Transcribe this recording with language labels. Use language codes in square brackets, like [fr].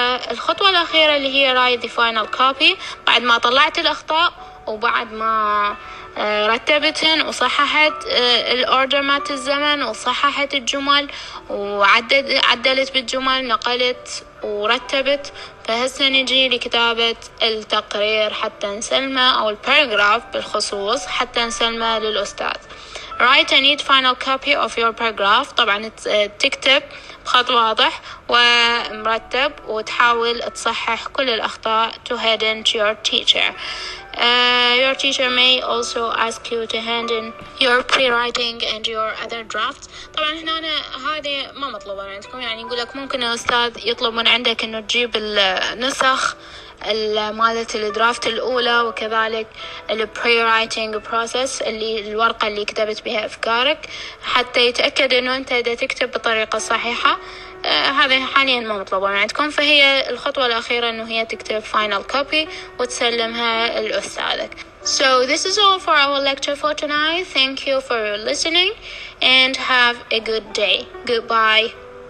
[ar] الخطوة الأخيرة اللي هي [en] write the final copy. [ar] بعد ما طلعت الأخطاء وبعد ما رتبتهن وصححت الأوردر مات الزمن وصححت الجمل وعدلت بالجمل نقلت ورتبت، فهسه نجي لكتابة التقرير حتى نسلمه أو الباراجراف بالخصوص حتى نسلمه للأستاذ. [en] Write a neat final copy of your paragraph. [ar] طبعا تكتب بخط واضح ومرتب وتحاول تصحح كل الأخطاء [en] to hand in to your teacher. Your teacher may also ask you to hand in your pre-writing and your other drafts. [ar] طبعا هنا هذه ما مطلوبة عندكم، يعني يقول لك ممكن الأستاذ يطلب من عندك إنه تجيب النسخ مالت الدرافت الأولى وكذلك البري-رايتنج بروسيس اللي الورقة اللي كتبت بها أفكارك حتى يتأكد إنه أنت دا تكتب بطريقة صحيحة. هذا حاليا ما مطلوبة من عندكم. فهي الخطوة الأخيرة إنه هي تكتب final copy وتسلمها لأستاذك. [en] So this is all for our lecture for tonight. Thank you for listening and have a good day. Goodbye.